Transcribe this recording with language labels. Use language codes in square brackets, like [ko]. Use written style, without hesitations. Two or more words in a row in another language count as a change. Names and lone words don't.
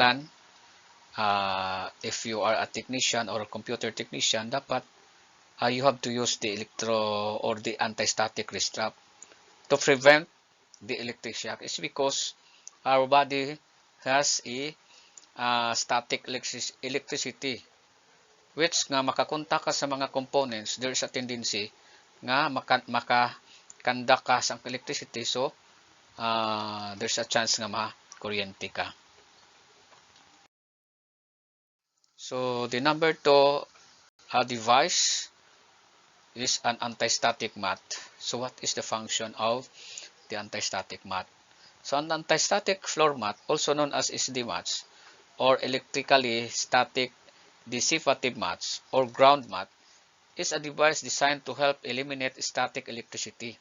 [en] So kinahanglan if you are a technician or a computer technician, dapat you have to use the electro or the anti-static wrist strap to prevent the electric shock. It's because our body has a static electricity, which [hil] nga makakontak ka sa mga [en] components, there's a tendency [hil] nga makakanda ka sa [en] electricity, so there's a chance [hil] nga makuryente ka. [en] So the number 2 device is an anti-static mat. So what is the function of the anti-static mat? So an anti-static floor mat, also known as SD mats, or electrically static dissipative mats or ground mat, is a device designed to help eliminate static electricity.